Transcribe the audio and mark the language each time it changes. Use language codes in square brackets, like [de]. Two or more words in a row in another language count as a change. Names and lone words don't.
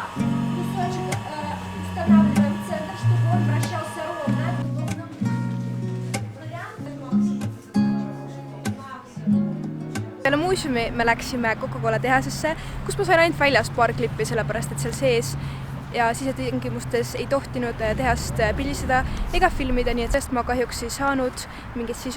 [ru] Кусочек устанавливаем в центр, чтобы он вращался ровно. [et] Peale muuseumi me läksime Coca-Cola tehasesse, kus ma sain ainult väljast paar klippi, sellepärast et seal sees ja sisetingimustes ei tohtinud tehast pildistada ega filmida, nii et sellest ma kahjuks ei saanud mingit sisu.